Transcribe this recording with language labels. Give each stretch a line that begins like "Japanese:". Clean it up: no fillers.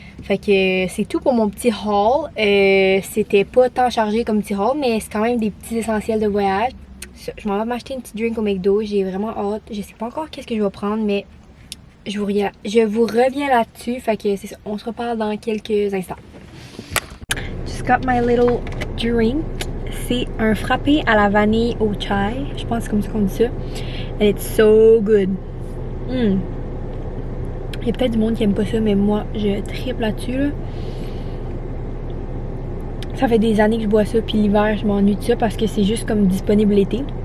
French: Fait que c'est tout pour mon petit haul. C'était pas tant chargé comme petit haul, mais c'est quand même des petits essentiels de voyage. Je m'en vais m'acheter une petite drink au McDo, j'ai vraiment hâte. Je sais pas encore qu'est-ce que je vais prendre, mais je vous reviens là-dessus. Fait que c'est ça, on se reparle dans quelques instants.
English: Just got my little drink.
French: C'est un frappé à la vanille au chai. Je pense que c'est comme ça qu'on dit ça.
English: And it's so good.
French: Il y a peut-être du monde qui aime pas ça, mais moi, je triple là-dessus. Là. Ça fait des années que je bois ça, puis l'hiver, je m'ennuie de ça parce que c'est juste comme disponible l'été.